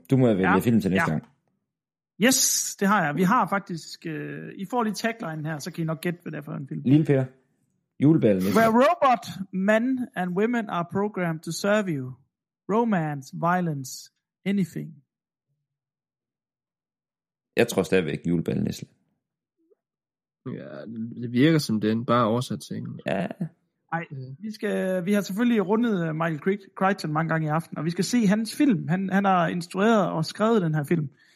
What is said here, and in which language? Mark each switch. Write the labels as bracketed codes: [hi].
[da] Du må vælge film til næste gang. Yes, det har jeg. Vi har faktisk... I får lige tagline her, så kan I nok gætte, hvad det er for en film. Lille Per. Juleballen. [en] Where robot men and women are programmed to serve you. Romance, violence, anything. [da] Jeg tror stadigvæk Juleballen, Nisle. Ja, det virker som den. Bare oversat ting. Ja. Nej, vi har selvfølgelig rundet Michael Crichton mange gange i aften, og vi skal se hans film. Han har instrueret og skrevet den her film.